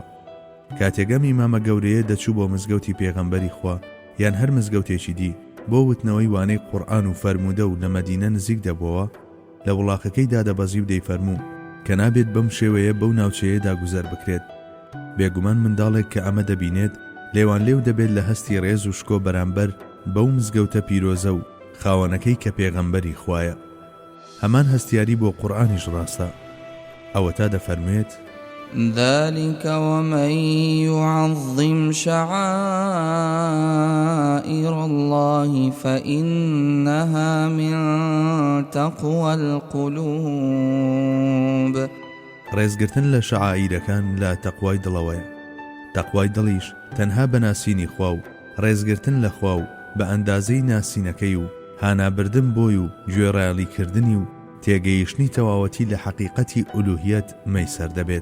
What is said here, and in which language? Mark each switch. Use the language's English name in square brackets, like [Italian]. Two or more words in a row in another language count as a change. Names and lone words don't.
[Central Kurdish] کاتێگەم ئیمامە گەورەیە دەچوو بۆ مزگەوتی پێغەمبەری خوا یان هەر مزگەوتێکی دی بۆ وتنەوەی وانەی قورئان و فەرموودە و لە مەدینە نزیک دەبووە، لە وڵاقەکەیدا دەبەزی و دەیفەرموو کە نابێت بەم شێوەیە بەو ناوچەیەدا گوزەر بکرێت. بێگومان منداڵێک کە ئەمە دەبینێت لێوان لێو دەبێت لە هەستی ڕێز و شکۆ بەرامبەر بەو مزگەوتە پیرۆزە و خاوەنەکەی کە پێغەمبەری خوایە. هەمان هەستیاری بۆ قورئانیش ڕاستە. ئەوە تا دەفەرمێت [Arabic] ذلك ومن يعظم شعائر الله فإنها من تقوى القلوب. [Central Kurdish] ڕێزگرتن لە شەعائیرەکان لە تەقوای دڵەوەیە. تەقوای دڵیش تەنها بە ناسینی خوا و ڕێزگرتن لە خوا و بە ئەندازەی ناسینەکەی و هانابردن بۆی و گوێڕایەڵیکردنی و تێگەیشتنی تەواوەتی لە حەقیقەتی ئولوهیەت مەیسەر دەبێت.